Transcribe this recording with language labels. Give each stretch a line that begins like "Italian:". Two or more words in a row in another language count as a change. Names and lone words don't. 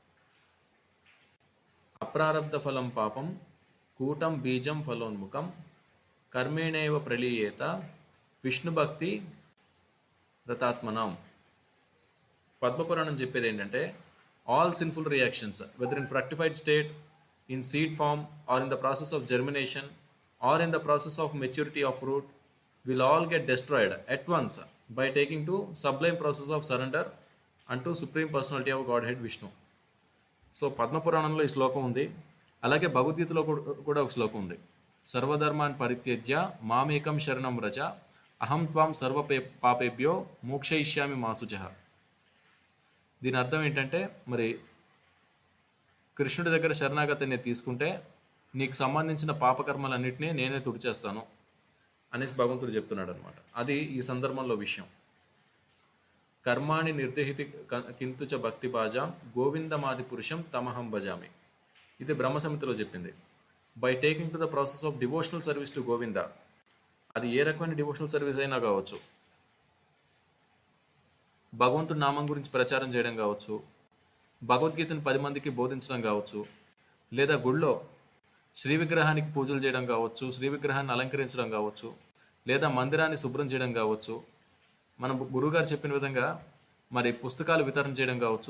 Sanskrit: అప్రారబ్ధ ఫలం పాపం కూటం బీజం ఫలోన్ముఖం కర్మేణేవ ప్రలీయేత విష్ణుభక్తి రతాత్మనం.
Telugu: పద్మపురాణం చెప్పేది ఏంటంటే,
English: all sinful reactions whether in fructified state, in seed form, or in the process of germination, or in the process of maturity of fruit will all get destroyed at once by taking to sublime process of surrender unto supreme personality of Godhead Vishnu.
Telugu: సో పద్మపురాణంలో ఈ శ్లోకం ఉంది. అలాగే భగవద్గీతలో కూడా ఒక శ్లోకం ఉంది.
Sanskrit: సర్వధర్మాన్ పరిత్యజ్య మామేకం శరణం వ్రజ అహం త్వాం సర్వ పాపేభ్యో మోక్షయిష్యామి మాసుజః.
Telugu: దీని అర్థం ఏంటంటే, మరి కృష్ణుడి దగ్గర శరణాగతిని తీసుకుంటే నీకు సంబంధించిన పాపకర్మలన్నింటినీ నేనే తుడిచేస్తాను అనేసి భగవంతుడు చెప్తున్నాడు అనమాట. అది ఈ సందర్భంలో విషయం.
Sanskrit: కర్మాణి నిర్దేహితి కింతుచ భక్తి బాజాం గోవిందమాది పురుషం తమహం భజామి.
Telugu: ఇది బ్రహ్మ సమితిలో చెప్పింది.
English: by taking to the process of devotional service to Govinda,
Telugu: అది ఏ రకమైన
English: devotional service
Telugu: అయినా కావచ్చు, భగవంతుడి నామం గురించి ప్రచారం చేయడం కావచ్చు, భగవద్గీతను 10 మందికి బోధించడం కావచ్చు, లేదా గుళ్ళో శ్రీ విగ్రహానికి పూజలు చేయడం కావచ్చు, శ్రీ విగ్రహాన్ని అలంకరించడం కావచ్చు, లేదా మందిరాన్ని శుభ్రం చేయడం కావచ్చు, మన గురువుగారు చెప్పిన విధంగా మరి పుస్తకాలు వితరణ చేయడం కావచ్చు.